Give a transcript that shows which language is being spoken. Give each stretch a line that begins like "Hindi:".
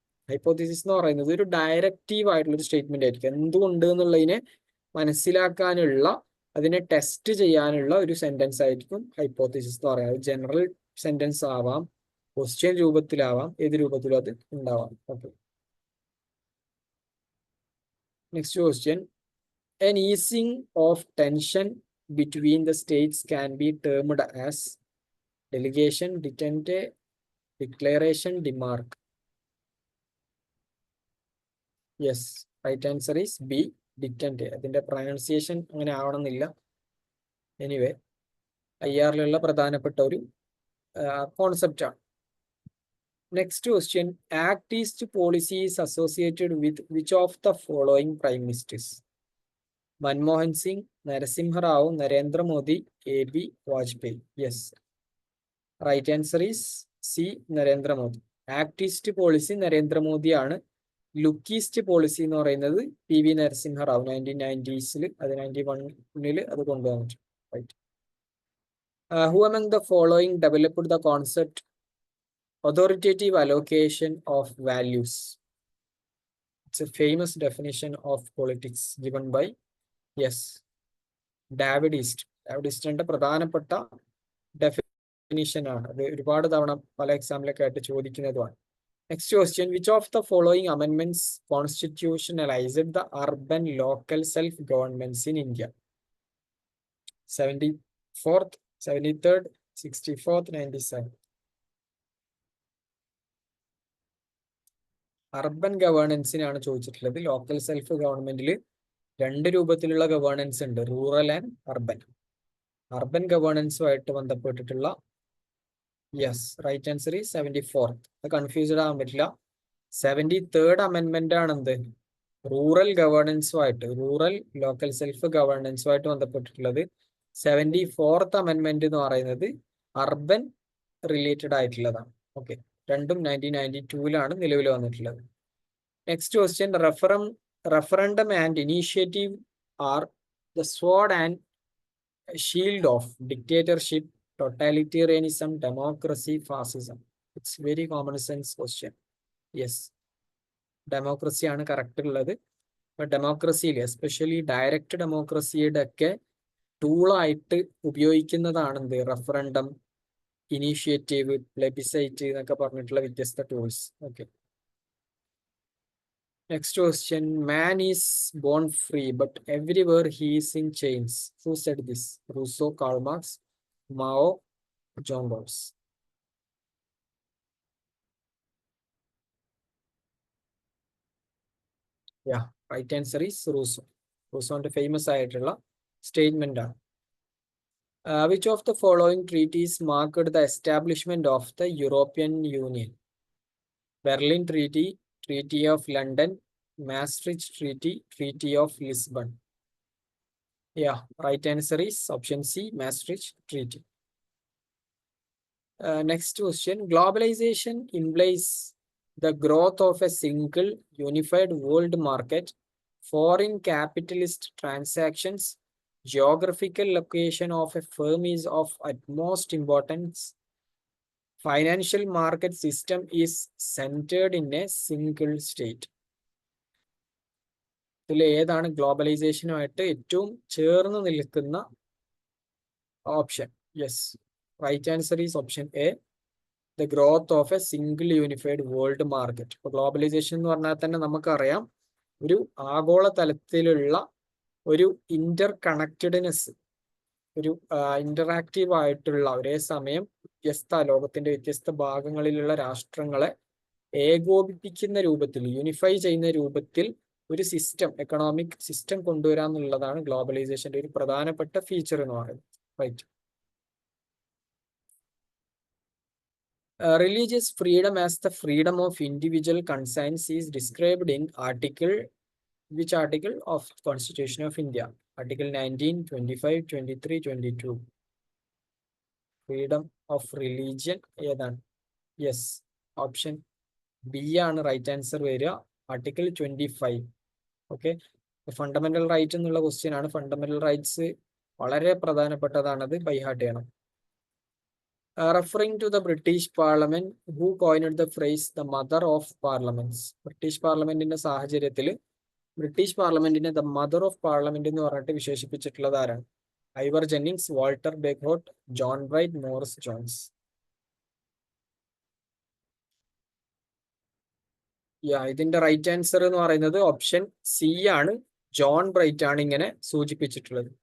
Malayalam: Hypothesis എന്ന് പറയുന്നത് ഒരു ഡയറക്റ്റീവ് ആയിട്ടുള്ള ഒരു സ്റ്റേറ്റ്മെന്റ് ആയിരിക്കും. എന്തുകൊണ്ട് എന്നുള്ളതിനെ മനസ്സിലാക്കാനുള്ള, അതിനെ ടെസ്റ്റ് ചെയ്യാനുള്ള ഒരു സെന്റൻസ് ആയിരിക്കും ഹൈപ്പോത്തിസിസ് എന്ന് പറയുന്നത്. ജനറൽ സെന്റൻസ് ആവാം, ക്വസ്റ്റ്യൻ രൂപത്തിലാവാം, ഏത് രൂപത്തിലും അത് ഉണ്ടാവാം.
English: Okay. Next question. An easing of tension between the states can be termed as delegation, detente, declaration, demarque. Yes, right answer is B, detente.
Malayalam: അതിന്റെ പ്രൊനൗൺസിയേഷൻ അങ്ങനെ ആവണമെന്നില്ല. എനിവേ, IR പ്രധാനപ്പെട്ട ഒരു കോൺസെപ്റ്റ് ആണ്. Next question.
English: Act east policy is associated with which of the following prime ministers? Manmohan Singh, Narasimha Rao, Narendra Modi, AB Vajpayee. Yes, right answer is C, Narendra Modi.
Malayalam: Act east policy നരേന്ദ്രമോദിയാണ്. Look east policy എന്ന് പറയുന്നത് PV Narasimha Rao 1990s, അത് 91 അത് കൊണ്ടുവന്നിട്ടുണ്ട്.
English: Right. Who among the following developed the concept authoritative allocation of values? It's a famous definition of politics given by, yes, David east.
Malayalam: David ഈസ്റ്റിന്റെ പ്രധാനപ്പെട്ട definition ആണ്. അത് ഒരുപാട് തവണ പല എക്സാമിലൊക്കെ ആയിട്ട് ചോദിക്കുന്നതുമാണ്. Next question. Which of the following amendments constitutionalized the urban local self-governments in India? 74th, 73rd, 64th, 97th. Urban ഗവേണൻസിനാണ് ചോദിച്ചിട്ടുള്ളത്. Local self ഗവൺമെന്റിൽ രണ്ട് രൂപത്തിലുള്ള ഗവേണൻസ് ഉണ്ട്, റൂറൽ ആൻഡ് അർബൻ. അർബൻ ഗവേണൻസുമായിട്ട് ബന്ധപ്പെട്ടിട്ടുള്ള,
English: Yes, right answer ഈ 74th.
Malayalam: അത് കൺഫ്യൂസ്ഡ് ആകാൻ പറ്റില്ല. 73rd അമെൻമെന്റ് ആണ് എന്ത്? Rural ഗവേണൻസുമായിട്ട്, rural local self ഗവേണൻസുമായിട്ട് ബന്ധപ്പെട്ടിട്ടുള്ളത് 74th അമെൻമെന്റ് എന്ന് പറയുന്നത് അർബൻ റിലേറ്റഡ് ആയിട്ടുള്ളതാണ്. ഓക്കെ, രണ്ടും 1992 നിലവിൽ വന്നിട്ടുള്ളത്.
English: Next question, referendum and initiative are the sword and shield of dictatorship, totalitarianism, democracy, fascism. It's very common sense question.
Malayalam: Yes, democracy ആണ് correct ഉള്ളത്. ഡെമോക്രസിയിൽ especially direct ഡെമോക്രസിയുടെ ഒക്കെ ടൂളായിട്ട് ഉപയോഗിക്കുന്നതാണ് എന്ത്, റഫറൻഡം, ഇനീഷ്യേറ്റീവ്, പ്ലെബിസൈറ്റ് എന്നൊക്കെ പറഞ്ഞിട്ടുള്ള വ്യത്യസ്ത tools.
English: Okay, next question, man is born free but everywhere he is in chains. Who said this? Rousseau, Karl Marx, Mao, John Rawls. Yeah, right answer is Rousseau.
Malayalam: Rousseauന്റെ famous ആയിട്ടുള്ള statement ആണ്.
English: Which of the following treaties marked the establishment of the European Union? Berlin Treaty, Treaty of London, Maastricht Treaty, Treaty of Lisbon. Yeah, right answer is option C, Maastricht Treaty. Next question, globalization implies the growth of a single unified world market, foreign capitalist transactions, geographical location of a firm is of utmost importance, financial market system is centered in a single state.
Malayalam: ഇതിൽ ഏതാണ് ഗ്ലോബലൈസേഷനുമായിട്ട് ഏറ്റവും ചേർന്ന് നിൽക്കുന്ന option?
English: Yes, right answer is option A, the growth of a single unified world market.
Malayalam: ഇപ്പോൾ globalisation എന്ന് പറഞ്ഞാൽ തന്നെ നമുക്കറിയാം, ഒരു ആഗോള തലത്തിലുള്ള ഒരു ഇന്റർ കണക്റ്റഡ്നെസ്, ഒരു ഇന്ററാക്റ്റീവ് ആയിട്ടുള്ള, ഒരേ സമയം ലോകത്തിന്റെ വ്യത്യസ്ത ഭാഗങ്ങളിലുള്ള രാഷ്ട്രങ്ങളെ ഏകോപിപ്പിക്കുന്ന രൂപത്തിൽ, യൂണിഫൈ ചെയ്യുന്ന രൂപത്തിൽ ഒരു സിസ്റ്റം, എക്കണോമിക് സിസ്റ്റം കൊണ്ടുവരാന്നുള്ളതാണ് ഗ്ലോബലൈസേഷന്റെ ഒരു പ്രധാനപ്പെട്ട ഫീച്ചർ എന്ന് പറയുന്നത്.
English: Right. Religious freedom as the freedom of individual conscience is described in which article of Constitution of India? Article 19, 25, 23, 22. Freedom of religion
Malayalam: ഏതാണ്?
English: Yes, option B ആണ് right answer വരിക, article 25.
Malayalam: Okay, fundamental right എന്നുള്ള question ആണ്. Fundamental rights വളരെ പ്രധാനപ്പെട്ടതാണത്, by heart ചെയ്യണം.
English: Referring to the British Parliament, who coined the phrase the mother of parliaments?
Malayalam: British പാർലമെന്റിന്റെ സാഹചര്യത്തിൽ British പാർലമെന്റിനെ ദ മദർ ഓഫ് പാർലമെന്റ് എന്ന് പറഞ്ഞിട്ട് വിശേഷിപ്പിച്ചിട്ടുള്ളത് ആരാണ്? ഐവർ Jennings, Walter ബെഗ്ഹോട്ട്, John bright, Morris John's. ഇതിന്റെ റൈറ്റ് ആൻസർ എന്ന് പറയുന്നത് ഓപ്ഷൻ സി ആണ്, ജോൺ ബ്രൈറ്റ് ആണ് ഇങ്ങനെ സൂചിപ്പിച്ചിട്ടുള്ളത്.